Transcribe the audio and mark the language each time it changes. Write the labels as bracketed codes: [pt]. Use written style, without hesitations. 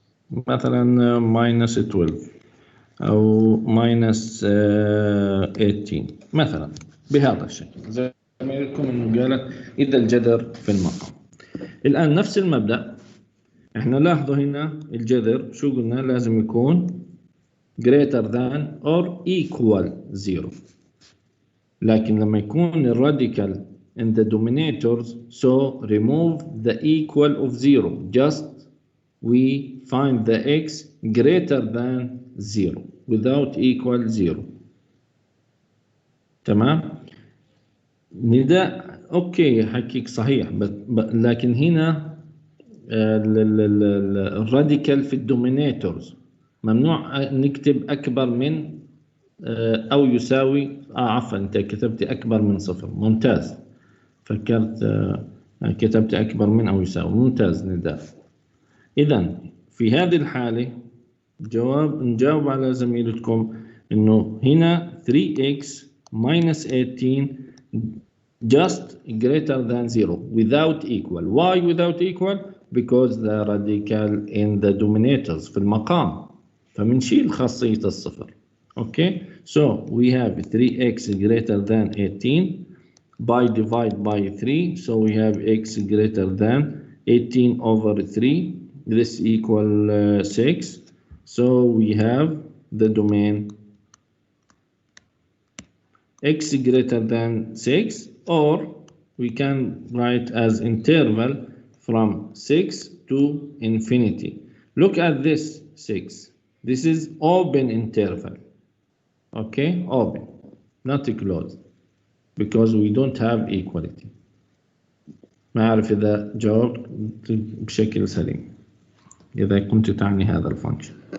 [ar] مثلا minus 12 او minus 18 مثلا بهذا الشكل. زي ما لكم انه قالت اذا الجذر في المقام. الان نفس المبدأ احنا لاحظوا هنا الجذر شو قلنا لازم يكون [en] greater than or equal 0. [ar] لكن لما يكون الراديكال [en] in the denominators so remove the equal of 0. just we find the x greater than 0 without equal 0. [ar] تمام. نداء اوكي حكيك صحيح لكن هنا الراديكال في الدومينيتورز ممنوع نكتب اكبر من او يساوي عفوا انت كتبت اكبر من 0. ممتاز. فكرت كتبت اكبر من او يساوي. ممتاز نداء. اذا في هذه الحالة نجاوب على زميلتكم انه هنا 3x minus 18 [en] just greater than 0 without equal. Why without equal? Because the radical in the denominators [ar] في المقام فمنشيل خاصية الصفر. [en] Okay, so we have 3x greater than 18 by divide by 3, so we have x greater than 18 over 3. This equal 6. So we have the domain x greater than 6, or we can write as interval from 6 to infinity. Look at this 6. This is open interval. Okay, open, not closed, because we don't have equality. [ar] ما أعرف إذا جاوبت بشكل سليم، إذا كنت تعني هذا الفانكشن.